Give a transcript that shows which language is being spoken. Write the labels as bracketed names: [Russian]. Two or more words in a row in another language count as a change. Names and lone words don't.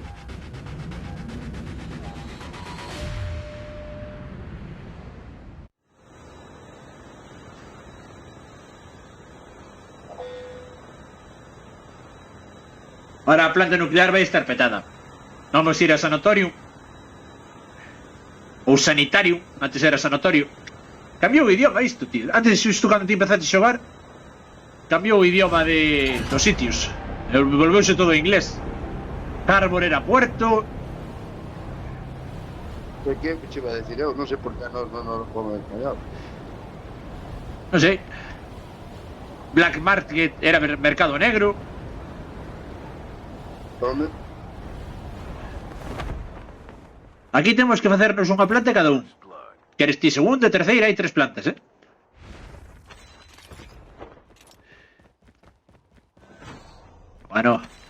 [Galician] Ahora a planta nuclear vai estar petada. Vamos ir a sanatorio. Ou sanitario. Antes era sanatorio. Cambiou o idioma isto, tío. Antes, isto cando ti empezaste a xogar, cambiou o idioma dos sitios. Volveuse todo en inglés. [Spanish] Harbor era puerto. ¿Qué te iba a decir yo? No sé por qué no lo pongo en español. [Galician] Non sei. Black Market era mercado negro. [Spanish] ¿Dónde? [Galician] Aquí temos que facernos unha planta cada un. Queres ti segunda, terceira, hai 3 plantas, Bueno.